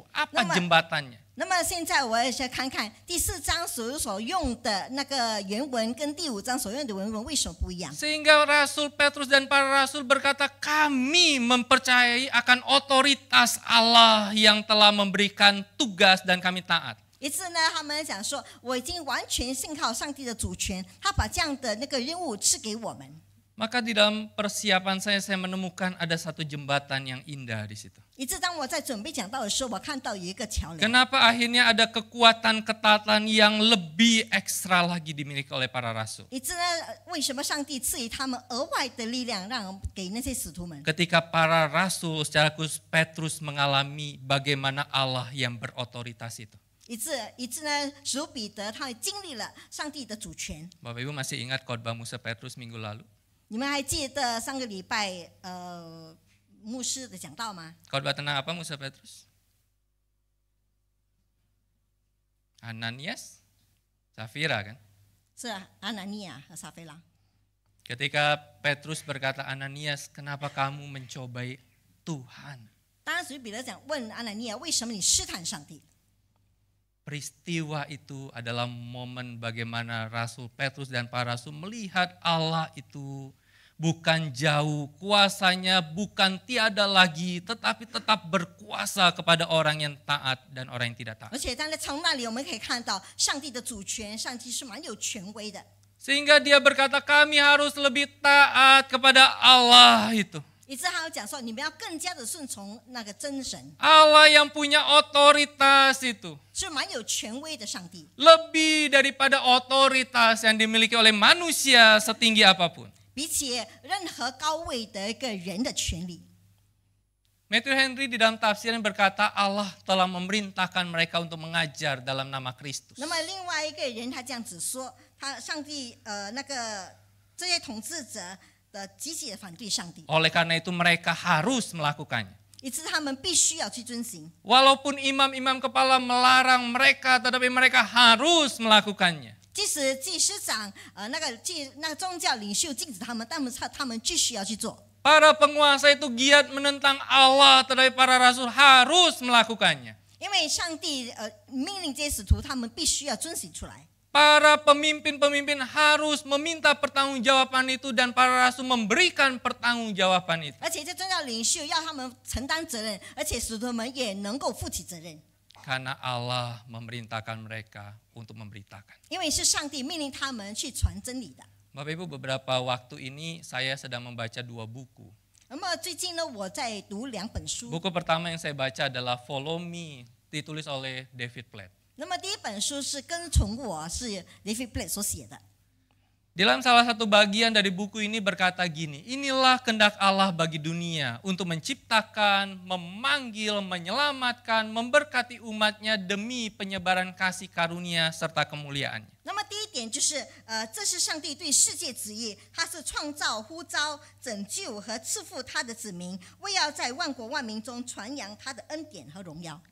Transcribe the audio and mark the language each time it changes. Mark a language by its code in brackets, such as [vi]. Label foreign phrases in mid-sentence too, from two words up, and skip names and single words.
[id] Apa jembatannya? [zh] 那么现在我也是看看第4章所用的那个原文跟第5章所用的原文为什么不一样。 [id] Sehingga Rasul Petrus dan para rasul berkata, kami mempercayai akan otoritas Allah yang telah memberikan tugas dan kami taat. [zh] 一次呢，他们讲说，我已经完全信靠上帝的主权，他把这样的那个任务赐给我们。 [id] Maka di dalam persiapan saya menemukan ada satu jembatan yang indah di situ. [zh] 一次当我在准备讲道的时候，我看到有一个桥梁。 [id] Kenapa akhirnya ada kekuatan ketaatan yang lebih ekstra lagi dimiliki oleh para rasul? [zh] 一次呢，为什么上帝赐予他们额外的力量，让给那些使徒们？ [id] Ketika para rasul secara khusus Petrus mengalami bagaimana Allah yang berotoritas itu. [zh] 一次呢，使徒彼得他经历了上帝的主权。 [id] Bapak Ibu masih ingat khotbah Musa Petrus minggu lalu? [zh] 你们还记得上个礼拜牧师的讲道吗？ [id] Khotbah tentang apa Musa Petrus? Ananias, Safira kan? [zh] 是阿拿尼亚和撒非拉。 [id] Ketika Petrus berkata, Ananias, kenapa kamu mencobai Tuhan? [zh] 当时彼得讲问阿拿尼亚，为什么你试探上帝？ [id] Peristiwa itu adalah momen bagaimana Rasul Petrus dan para rasul melihat Allah itu bukan jauh, kuasanya bukan tiada lagi, tetapi tetap berkuasa kepada orang yang taat dan orang yang tidak taat. [zh] 而且从那里我们可以看到上帝的主权，上帝是蛮有权威的。 [id] Sehingga dia berkata kami harus lebih taat kepada Allah itu. [zh] 以致他讲说，你们要更加的顺从那个真神， [id] Allah yang punya otoritas itu [zh] 是蛮有权威的上帝， [id] lebih daripada otoritas yang dimiliki oleh manusia setinggi apapun. [zh] 比起任何高位的一个人的权利。 [id] Matthew Henry di dalam tafsirnya berkata Allah telah memerintahkan mereka untuk mengajar dalam nama Kristus. [zh] 那么另外一个人他这样子说，上帝这些统治者的积极的反对上帝， [id] Oleh karena itu mereka harus melakukannya. [zh] 以致他们必须要去遵行。 [id] Walaupun imam-imam kepala melarang mereka, tetapi mereka harus melakukannya. [zh] 即使祭司长那个宗教领袖禁止他们，但他们继续要去做。 [id] Para penguasa itu giat menentang Allah, tetapi para rasul harus melakukannya. [zh] 因为上帝命令这些使徒，他们必须要遵行出来。 [id] Para pemimpin-pemimpin harus meminta pertanggungjawaban itu dan para rasul memberikan pertanggungjawaban itu. [zh] 而且这宗教领袖要他们承担责任，而且使徒们也能够负起责任。 [id] Karena Allah memerintahkan mereka untuk memberitakan. [zh] 因为是上帝命令他们去传真理的。 [id] Bapak Ibu, beberapa waktu ini saya sedang membaca 2 buku. [zh] 那么最近呢，我在读2本书。 [id] Buku pertama yang saya baca adalah Follow Me, ditulis oleh David Platt. [zh] 那么第一本书是跟从我，是 David Platt 所写的。 [id] Dalam salah satu bagian dari buku ini berkata gini, inilah kehendak Allah bagi dunia untuk menciptakan, memanggil, menyelamatkan, memberkati umatnya demi penyebaran kasih karunia serta kemuliaannya. [zh] 那么第一点就是，这是上帝对世界旨意，他是创造、呼召、拯救和赐福他的子民，为要在万国万民中传扬他的恩典和荣耀。